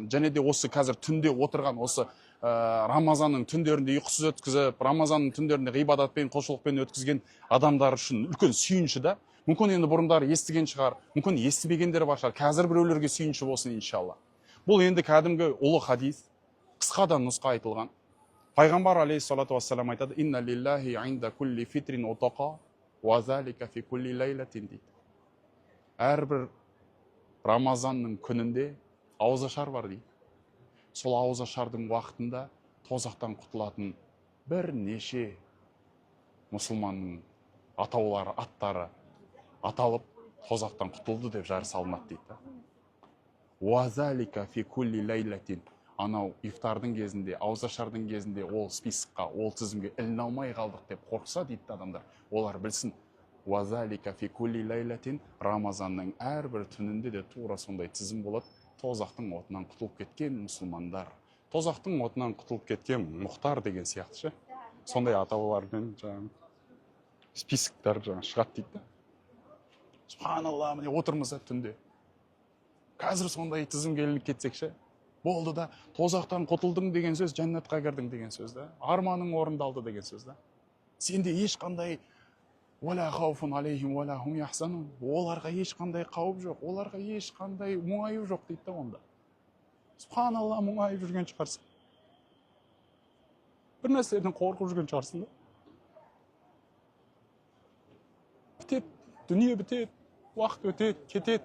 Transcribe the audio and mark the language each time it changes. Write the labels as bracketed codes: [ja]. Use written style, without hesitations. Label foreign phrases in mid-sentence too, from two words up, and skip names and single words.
[kk] Және де осы қазір түнде отырған, осы Рамазанның түндерінде ұйқысыз өткізіп, Рамазанның түндерінде ғибадатпен, құлшылықпен өткізген адамдар үшін үлкен сүйінші да. Мүмкін енді бұрындары естіген шығар, мүмкін естімегендері бар шығар. Қазір біреулерге сүйінші болсын иншалла. Бұл енді кәдімгі ұлы хадис, қысқадан нұсқа айтылған. Пайғамбар [ar] عليه الصلاة والسلام [kk] айтады: [ar] "إن لله عند كل فطر عتقاء وذلك في كل ليلة" дейді. [kk] Әрбір Рамазанның күнінде ауызашар бар дейді. Сол ауызашардың уақытында тозақтан құтылатын бірнеше мұсылманның атаулары, аттары аталып, тозақтан құтылды деп жар салынады дейді. [ar] وذلك في كل ليلة. [kk] Анау ифтардың кезінде, ауызашардың кезінде ол списокқа, ол тізімге іліне алмай қалдық деп қорқса дейді адамдар. Олар білсін. [ar] وذلك في كل ليلة. [kk] Рамазанның әрбір түнінде де тура сондай тізім болады. Тозақтың отынан құтылып кеткен мұсылмандар. Тозақтың отынан құтылып кеткен мұхтар деген сияқты ше. Сондай атаулармен жаңағы списоктар шығады дейді. Субханалла, міне отырмыз түнде. Қазір сондай тізімге ілініп кетсек ше. Болды да, тозақтан құтылдың деген сөз, жәннатқа кірдің деген сөз да. Арманың орындалды деген сөз да. [ar] Сенде ешқандай «ولا خوف عليهم ولا هم يحزنون». [kk] Оларға ешқандай қауіп жоқ, оларға ешқандай мұңайып жоқ дейді да онда. Субханалла, мұңайып жүрген шығарсың. Бір нәрседен қорқып жүрген шығарсың да. Бітеді, дүние бітеді, уақыт өтеді, кетеді.